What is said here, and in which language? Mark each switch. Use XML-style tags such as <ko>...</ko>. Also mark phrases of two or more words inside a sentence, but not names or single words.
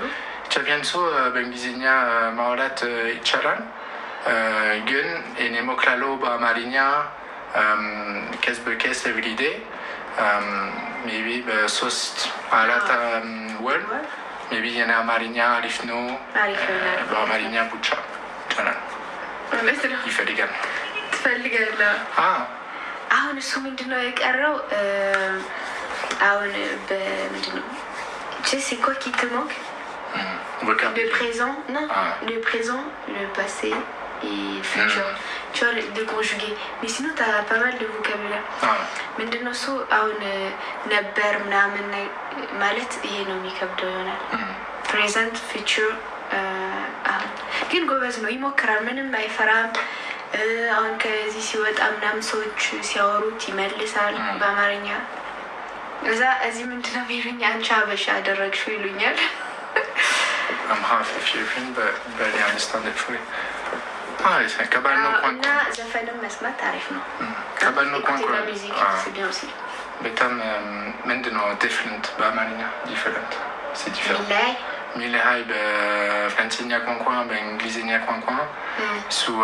<am>ቻፒያን ሰው በእንግሊዝኛ ማውራት ይቻላል። ግን እኔ ሞክራለሁ በአማርኛ</am> <en>case by case everyday maybe</en> <am>በ3-4 ወር ሜቢ የኔ አማርኛ አሪፍ ነው። በአማርኛ ብቻ ይቻላል። ይፈልጋል ትፈልጋለህ? አሁን እሱ ምንድነው የቀረው? አሁን በምንድነው ጄሲኮ ኪትሞክ</am> <fr>le présent, non, le présent, le passé et futur. Tu vois, de conjuguer. Mais sinon, tu as pas mal de vocabulaire. Maintenant,</fr> <am>so, አሁን ነበር ምናምን ማለት ይሄ ነው የሚከብደው ይሆናል።</am> <en>present future</en> <am>ግን ጎበዝ ነው፣ ይሞክራል፣ ምንም አይፈራም። አሁን ከዚህ ሲወጣ ምናምን ሰዎች ሲያወሩት ይመልሳል በአማርኛ። እዛ እዚህ ምንድነው የሚሉኝ? አንቺ አበሻ አደረግሽው ይሉኛል።</am> <en>I'm half Ethiopian, but barely understand it fully.</en> <am>ከባድ ነው ቋንቋ። እና ዘፈንም መስማት አሪፍ ነው። ከባድ ነው ቋንቋ በጣም ምንድን ነው ዲፍረንት በአማርኛ ዲፍረንት ሚለያይ በፈረንሳይኛ ቋንቋ በእንግሊዝኛ ቋንቋ እሱ</am>